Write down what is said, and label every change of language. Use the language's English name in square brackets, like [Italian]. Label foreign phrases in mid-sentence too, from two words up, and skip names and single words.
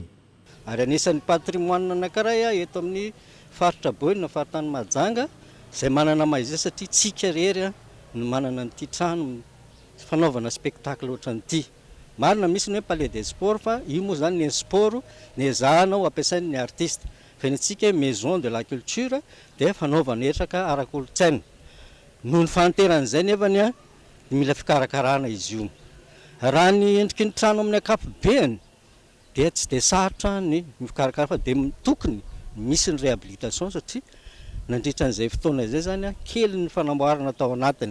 [Malagasy] Ary anisan'ny patrimoine anankiray eto amin'ny faritra boeny na faritany Mahajanga izay manana maha izy satria tsika rery no manana an'ity trano fanaovana spectacle ohatran'ity. Marina misy ny hoe [French] palais des sports [Malagasy] fa io moa zany ny sport ny ezahanao ampiasain'ny artiste. Fenitsika [French] maison de la culture [Malagasy] dia fanaovana etraka ara-kolotsaina. Noho ny fanteran'izay nefany mila fikarakarana izy io. Raha ny endriky ny trano amin'ny akapobeany dia tsy dia sarotra ny mikarakara fa dia tokony misy ny réhabilitation satria nandritra an'izay fotoana izay zany kely ny fanamboarana tao anatiny.